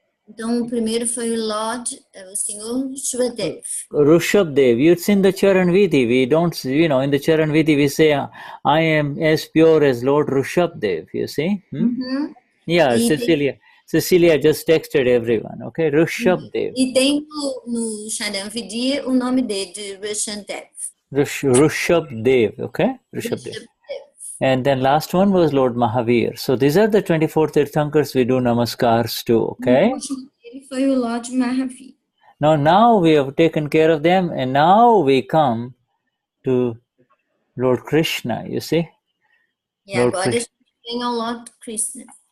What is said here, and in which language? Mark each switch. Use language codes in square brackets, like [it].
[pt] Então, o primeiro foi o senhor Shubhadev. [en] Rishabdev, you've seen the Charan Vidhi. We don't, you know, in the Charan Vidhi we say, I am as pure as Lord Rishabdev, you see? Yeah, Cecilia just texted everyone, okay? Rishabdev. [pt] E tem no Charan Vidhi o nome dele, de Rishabdev. [en] Rishabdev, okay? Rishabdev. And then last one was Lord Mahavir. So these are the 24 Tirthankars we do namaskars to, okay? [pt] Ele foi o Lord Mahavir. [en] Now we have taken care of them, and now we come to Lord Krishna, you see. [pt] E agora a gente vem ao Lord Krishna.